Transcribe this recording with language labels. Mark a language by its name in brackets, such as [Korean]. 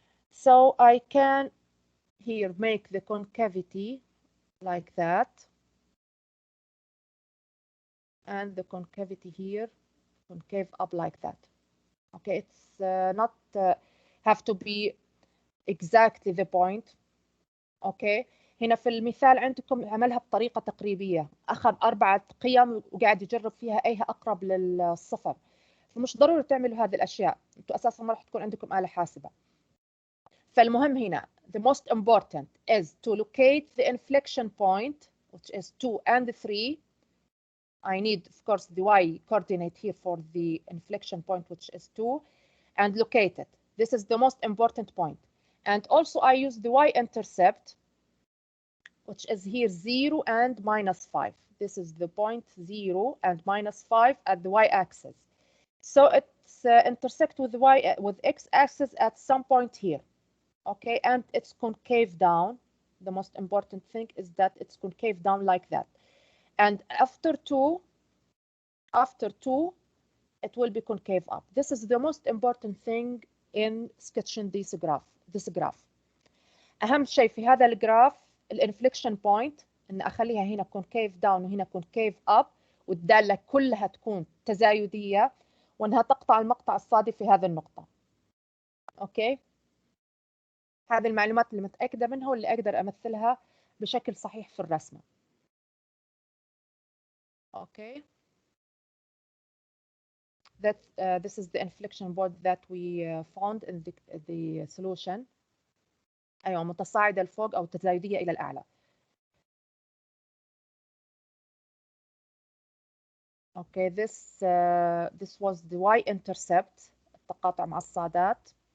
[English] So I can here make the concavity like that, and the concavity here concave up like that. Okay, it's not have to be exactly the point. [Arabic] اوكي، هنا في المثال عندكم عملها بطريقه تقريبيه، اخذ 4 قيم وقاعد يجرب فيها ايها اقرب للصفر، فمش ضروري تعملوا هذه الاشياء، انتم اساسا ما راح تكون عندكم آلة حاسبه. فالمهم هنا [English] the most important is to locate the inflection point, which is 2 and 3. I need, of course, the y coordinate here for the inflection point, which is 2, and locate it. This is the most important point. And also I use the y-intercept, which is here 0 and minus 5. This is the point 0 and minus 5 at the y-axis. So it's intersect with with x-axis at some point here. Okay, and it's concave down. The most important thing is that it's concave down like that. And after 2, it will be concave up. This is the most important thing in sketching this graph. [Arabic] أهم شيء في هذا الجراف الانفليكشن بوينت، إن أخليها هنا concave down وهنا concave up، والدالة كلها تكون تزايدية، وإنها تقطع المقطع الصادي في هذه النقطة. أوكي، هذه المعلومات اللي متأكدة منها واللي أقدر أمثلها بشكل صحيح في الرسمة. أوكي. [English] This is the inflection point that we found in the solution. [Arabic] أيوة، متصاعدة لفوق أو تزايدية إلى الأعلى. [English] Okay, this was the y-intercept, [Arabic] التقاطع مع الصادات.